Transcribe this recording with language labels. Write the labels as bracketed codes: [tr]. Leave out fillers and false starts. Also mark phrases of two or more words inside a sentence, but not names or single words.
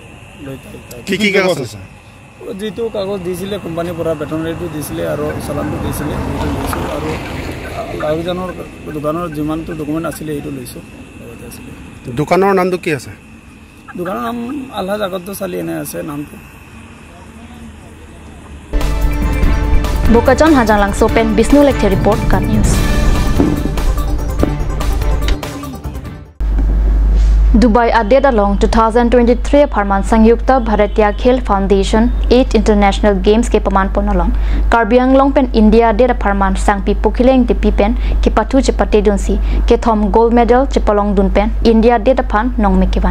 [as] কি কাগজ আছে যিটো কাগজ দিছিলে কোম্পানীৰ পৰা বেটনাৰীটো দিছিলে আৰু চালানটো দিছিলে এইটো লৈছো আৰু লাহোৰিয়ানৰ দোকানৰ যিমানটো ডকুমেণ্ট আছিলে এইটো লৈছো দোকানৰ নামটো কি আছে দোকানৰ নাম আলহাজ আগত চালি এনে আছে নামটো [mjw] Bukajon Hajang Lang Sopen Bisnu Lecture Report Cut News. Dubai added along 2023 Parman Sangyukta Bharatiya Khel Foundation 8 International Games ke paman ponalong Karbi Anglong pen India added Parman Sangpi Pukileng de Pipen ke patu chepate dunsi ke thom gold medal chepalong dun pen India added pan nong mekiban